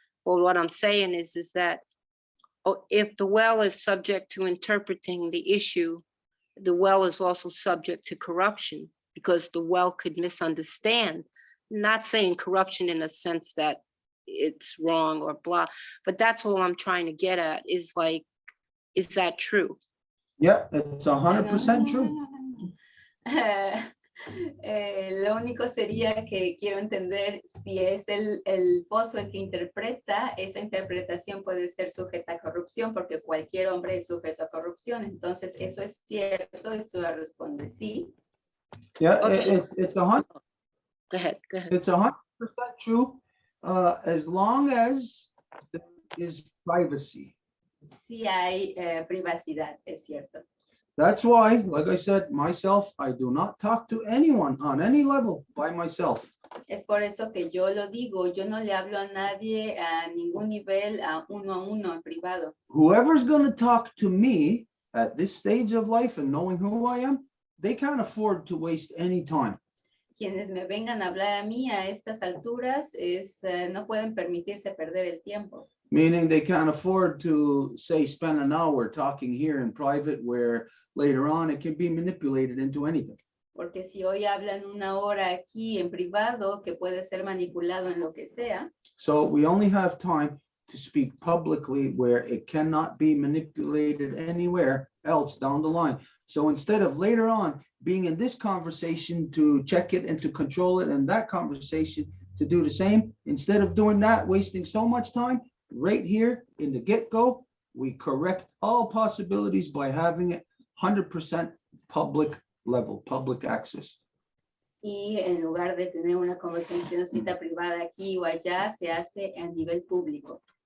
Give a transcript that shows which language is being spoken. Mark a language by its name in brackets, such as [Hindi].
[English] But what I'm saying is that if the well is subject to interpreting the issue, the well is also subject to corruption because the well could misunderstand. Not saying corruption in a sense that it's wrong or blah, but that's all I'm trying to get at is like, is that true? Yeah, it's 100% true. [Spanish] Lo único sería que quiero entender si es el pozo el que interpreta, esa interpretación puede ser sujeta a corrupción porque cualquier hombre es sujeto a corrupción. Entonces, ¿eso es cierto? Esto responde sí. [English] Yeah, Okay. it's 100%. Go ahead. It's 100% true, as long as there is privacy. [Spanish] Sí hay privacidad, es cierto. [English] That's why, like I said, myself, I do not talk to anyone on any level by myself. [Spanish] Es por eso que yo lo digo, yo no le hablo a nadie a ningún nivel, a uno en privado. [English] Whoever's going to talk to me at this stage of life and knowing who I am, they can't afford to waste any time. [Spanish] Quienes me vengan a hablar a mí a estas alturas no pueden permitirse perder el tiempo. [English] Meaning they can't afford to, say, spend an hour talking here in private where later on it can be manipulated into anything. [Spanish] Porque si hoy hablan una hora aquí en privado, que puede ser manipulado en lo que sea. [English] So we only have time to speak publicly where it cannot be manipulated anywhere else down the line. So instead of later on being in this conversation to check it and to control it, and that conversation to do the same, instead of doing that, wasting so much time, right here in the get-go, we correct all possibilities by having it 100% public level, public access. [Spanish] Y en lugar de tener una conversacióncita privada aquí o allá, se hace a nivel público.